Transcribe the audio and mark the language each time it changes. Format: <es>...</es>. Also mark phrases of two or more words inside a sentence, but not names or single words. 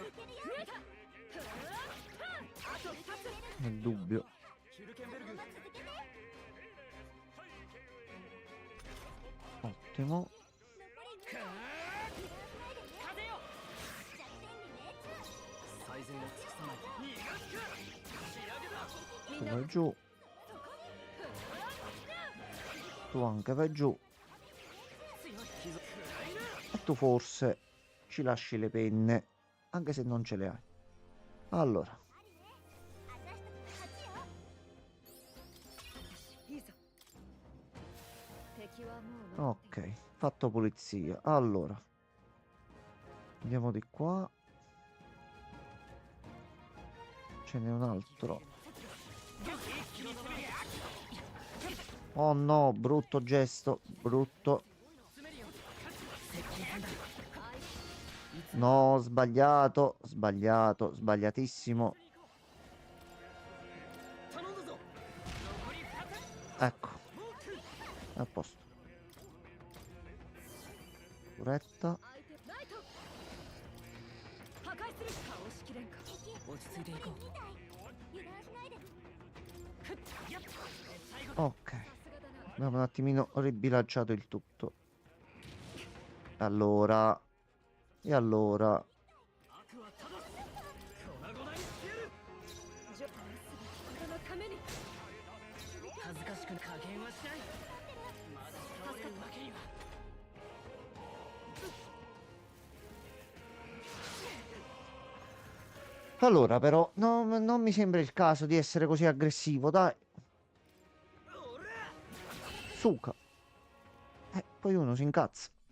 <it>Nel dubbio. ヒルケンベルグ Ottimo.</it> <ja>風よ。最善を尽くさない。逃がすか。仕上げだ。</ja> <it>Tu vai giù. Tu anche vai giù. E tu forse ci lasci le penne, anche se non ce le hai. Allora.</it> <ja>いいぞ。敵はもう</ja> <it>Ok, fatto pulizia. Allora. Andiamo di qua. Ce n'è un altro. Oh no, brutto gesto, brutto. No, sbagliato, sbagliato, sbagliatissimo. Ecco. A posto. Curetta.</it> <ja>破壊する。倒しきれんか。落ち着いていこう。</ja> <it>Ok. Abbiamo un attimino ribilanciato il tutto. Allora. E allora.</it> <ja>恥ずかしく加減はしない。まだ倒れるわけには。</ja> <it>Allora, però, non mi sembra il caso di essere così aggressivo, dai. Suka. Poi uno si incazza.</it>